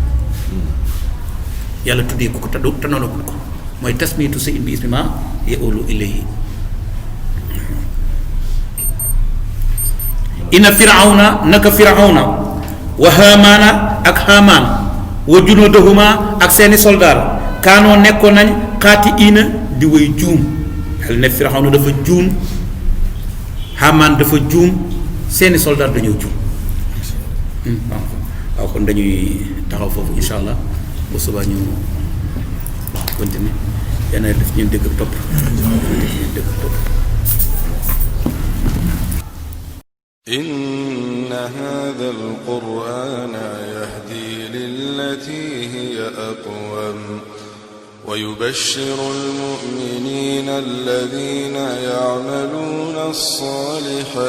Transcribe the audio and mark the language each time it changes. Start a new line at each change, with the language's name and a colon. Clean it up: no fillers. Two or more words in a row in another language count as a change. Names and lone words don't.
Wolof: yàlla tuddee ko te noonagul ko mooy
Arabic: تسمية شيء باسم ما يؤول إليه إن فرعون
Wolof: naka firawna
Arabic: وهامان
Wolof: ak haamaan
Arabic: وجنودهما
Wolof: ak seeni soldaar kaanoo nekkoon nañ xaatiina di way juum xel ne firawna dafa juum haamaan dafa juum seeni soldaar dañoo juum waaw kon dañuy taxaw foofu
Arabic: إن شاء الله
Wolof: bu subaa ñu continuer yàlla na def ñu dégg ak topp
Arabic: إن هذا القرآن يهدي للتي هي أقوم ويبشر المؤمنين الذين يعملون الصالحات